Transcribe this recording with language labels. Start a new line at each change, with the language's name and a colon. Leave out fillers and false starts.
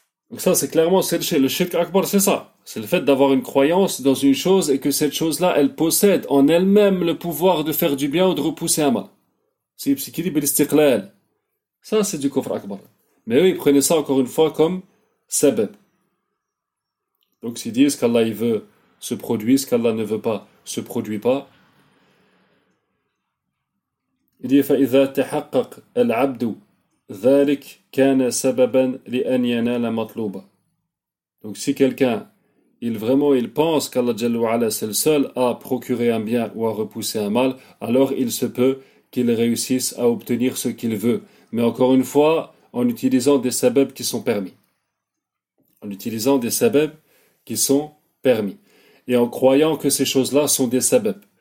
French: Donc ça, c'est clairement le shirk akbar, c'est ça. C'est le fait d'avoir une croyance dans une chose et que cette chose-là, elle possède en elle-même le pouvoir de faire du bien ou de repousser un mal. C'est l'istiqlal. Ça, c'est du kufr akbar. Mais eux, ils prenaient ça encore une fois comme sebeb. Donc s'ils disent qu'Allah il veut se produit, ce qu'Allah ne veut pas, se produit pas. Il dit,
Arabic: فَإِذَا تَحَقَّقَ الْعَبْدُ ذَلِكَ كَانَ سَبَبًا لِأَنْ يَنَالَ مَطْلُوبًا.
French: Donc si quelqu'un, il pense qu'Allah Jalla c'est le seul à procurer un bien ou à repousser un mal, alors il se peut qu'il réussisse à obtenir ce qu'il veut. Mais encore une fois, en utilisant des sabab qui sont permis. En utilisant des sabab qui sont permis. Et en croyant que ces choses-là sont des sabab.